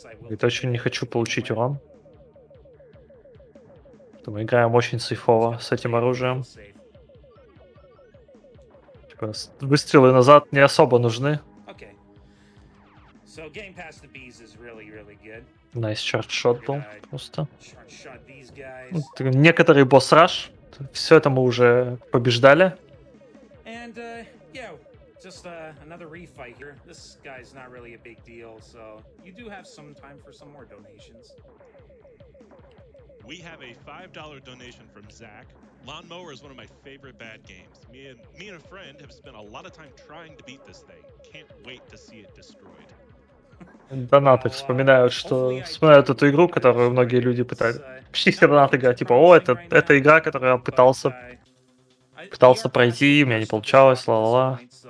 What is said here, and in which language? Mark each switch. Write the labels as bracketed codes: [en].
[ru] Я очень не хочу получить урон. Мы играем очень сейфово с этим оружием. Типа, выстрелы назад не особо нужны. [en] Okay. So getting past the bees is really, really good. Nice charge-shot [ru] был просто. [en] Shot these [ru] Ну, [en] guys. [ru] некоторый босс-раш. Все это мы уже побеждали. [en] And yeah, just another refight here. This guy's not really a big deal, so you do have some time for some more donations. We have a $5 donation from Zach. Lawnmower is one of my favorite bad games. Me and a friend have spent a lot of time trying to beat this thing. Can't wait to see it destroyed. [ru] Донаты вспоминают эту игру, которую многие люди пытались. Почти все донаты говорят, типа, о, это игра, которую я пытался пройти, у меня не получалось, ла-ла-ла.